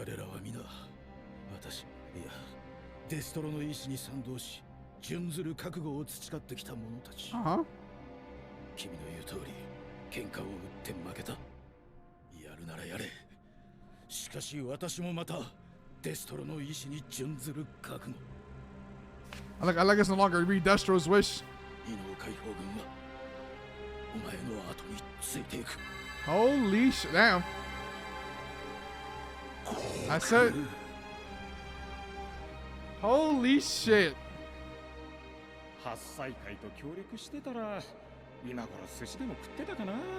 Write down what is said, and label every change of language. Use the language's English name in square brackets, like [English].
[Japanese] 彼らは皆私いやデストロの意志に賛同し準ずる覚悟を培ってきた者たち。君の言う通り喧嘩を打って負けた。やるならやれ。しかし私もまたデストロの意志に準ずる覚悟。 [English] I like it's no longer read Destro's wish. [Japanese] 異能解放軍はお前の後についていく。 [English] Holy shit, damn. That's it. Holy shit. [Japanese] 八歳会と協力してたら今頃寿司でも食ってたかな。